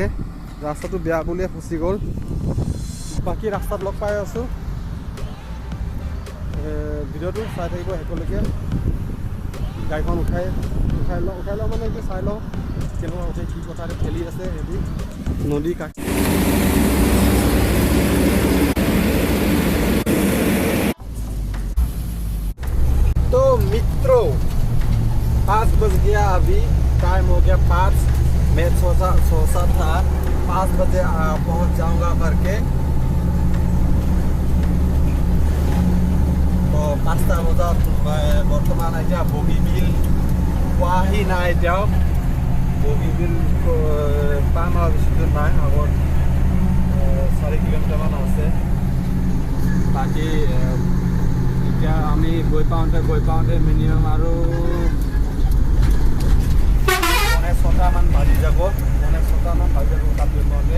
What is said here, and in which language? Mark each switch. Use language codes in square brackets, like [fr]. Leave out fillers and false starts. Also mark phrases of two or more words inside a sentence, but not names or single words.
[as] ৰাস্তাটো বেয়া বুলিয়ে ফচি গ'ল। বাকী ৰাস্তাত লগ পাই আছোঁ, ভিডিঅ'টো চাই থাকিব শেষলৈকে। গাড়ীখন উঠাই লওঁ মানে এতিয়া চাই লওঁ কেনেকুৱা উঠে, কি কথা ঠেলি আছে সিহঁতি নদী কাষ। [hi] तो मित्रों 5 बज गया, अभी टाइम हो गया 5। मैं सोचा था 5 बजे पहुंच जाऊंगा करके, तो [as] 5টা বজাত বৰ্তমান এতিয়া বগীবিল পোৱাহি নাই। এতিয়াও বগীবিল পাম আৰু বেছি দূৰ নাই, আগত 4 কিলোমিটাৰমান আছে। বাকী এতিয়া আমি গৈ পাওঁতে মিনিমাম আৰু 6টামান বাজি যাব, তাত গৈ পাওঁতে।